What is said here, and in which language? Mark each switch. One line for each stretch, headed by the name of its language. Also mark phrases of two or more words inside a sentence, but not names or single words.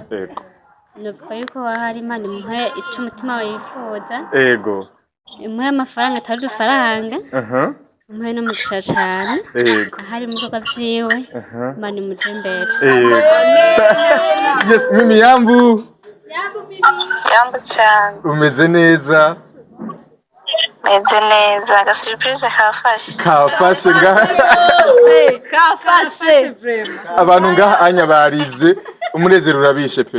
Rundi: Yego. Nuvuga yuko hari Imana imuhe ico umutima wifuza. Yego. Imuhe amafaranga atari udufaranga. Imuhe n'umugisha cane. Yego. Ahari mu bikorwa vyiwe Imana imuje imbere. Yego. Yes, Mimi Yambu. Yambu cyane. Umeze neza? Meze neza, aga surprise kafashe. Kafashe ngaha. Kafashe. Abantu ngaha anya barize umunezero urabishe pe.